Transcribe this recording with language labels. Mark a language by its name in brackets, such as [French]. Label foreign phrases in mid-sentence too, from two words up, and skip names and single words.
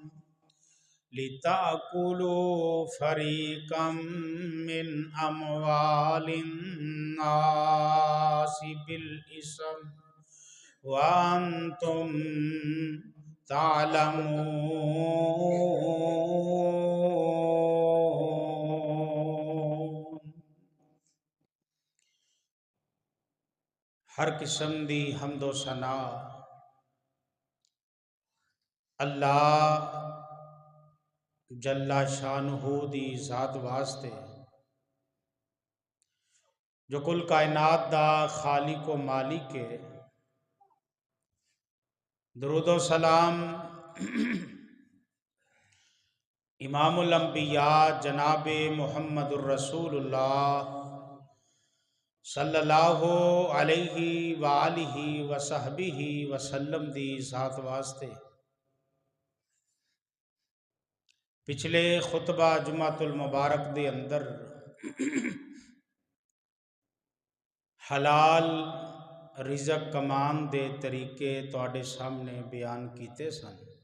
[Arabic] لتأكلوا فريقا من أموال الناس بالإثم وأنتم تعلمون. [Punjabi] ہر قسم دی حمد و ثنا اللہ جل شانہٗ دی ذات واسطے جو کل کائنات دا خالق و مالک اے. درود و سلام امام الانبیاء جنابِ محمد الرسول اللہ [Arabic] صلى الله عليه وعلى آله وصحبه وسلم [Punjabi] دی ذات واسطے پچھلے خطبہ جمعۃ المبارک دے اندر حلال رزق کمان دے طریقے تہاڈے سامنے بیان کیتے سن.